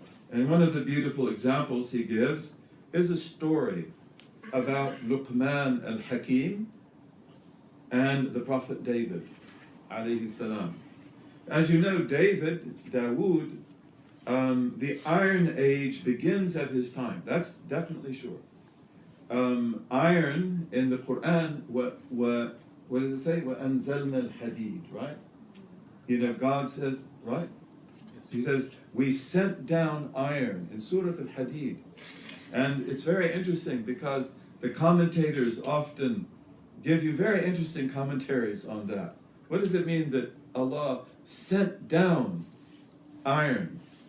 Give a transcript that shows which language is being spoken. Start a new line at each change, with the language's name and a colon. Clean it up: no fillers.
English: And one of the beautiful examples he gives is a story about Luqman al-Hakim and the Prophet David, alayhi salam. As you know, Dawood, the Iron Age begins at his time. That's definitely sure. Iron in the Quran, what does it say?
Arabic: وَأَنزَلْنَا الْحَدِيدِ,
English: right? You know, God says, right? He says, we sent down iron in Surah Al-Hadid. And it's very interesting because the commentators often give you very interesting commentaries on that. What does it mean that Allah sent down iron?